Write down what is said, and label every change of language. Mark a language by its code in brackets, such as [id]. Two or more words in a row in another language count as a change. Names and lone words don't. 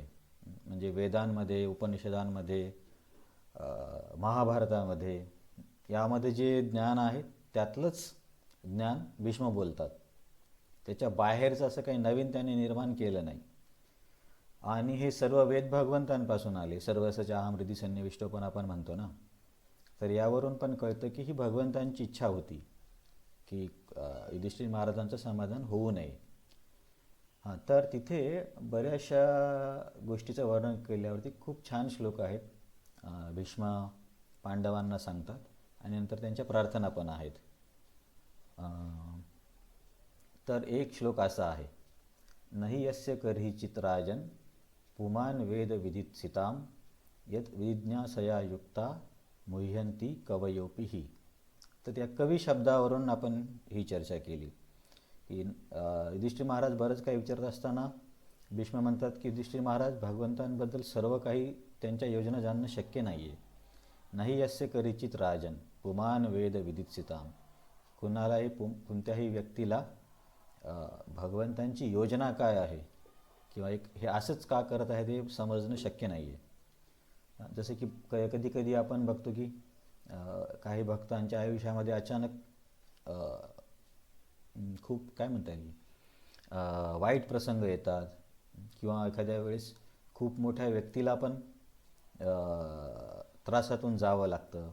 [mr] म्हणजे वेदांमध्ये, उपनिषदांमध्ये, महाभारतामध्ये, यामध्ये जे ज्ञान आहे त्यातलंच ज्ञान भीष्म बोलतात. त्याच्या बाहेरचं असं काही नवीन त्यांनी निर्माण केलं नाही. आणि हे सर्व वेद भगवंतांपासून आले. [sa] सर्वसच अहम हृदि सन्निविष्टो [mr] पण आपण म्हणतो ना. तर यावरून पण कळतं की ही भगवंतांची इच्छा होती की युधिष्ठिर महाराजांचं समाधान होऊ नये. हां, तर तिथे बऱ्याचशा गोष्टीचं वर्णन केल्यावरती खूप छान श्लोक आहेत. भीष्म पांडवांना सांगतात आणि नंतर त्यांच्या प्रार्थना पण आहेत. अं, तर एक श्लोक असा आहे, [sa] नहि यस्य कर्हिचित राजन पुमान वेद विदित्सिताम यत विज्ञासया युक्ता मुह्यंती कवयोपीही. [mr] तर त्या कवी शब्दावरून आपण ही चर्चा केली की युधिष्ठिर महाराज बरंच काही विचारत असताना भीष्म म्हणतात की युधिष्ठिर महाराज, भगवंतांबद्दल सर्व काही त्यांच्या योजना जाणणं शक्य नाही आहे. [sa] नाही यस्य करिचित राजन पुमान वेद विदित्सिताम. [mr] कुणालाही कोणत्याही व्यक्तीला भगवंतांची योजना काय आहे किंवा एक हे असंच का करत आहे ते समजणं शक्य नाही आहे. जसं की कधी कधी आपण बघतो की काही भक्तांच्या आयुष्यामध्ये अचानक खूप काय म्हणता येईल वाईट प्रसंग येतात किंवा एखाद्या वेळेस खूप मोठ्या व्यक्तीला पण त्रासातून जावं लागतं.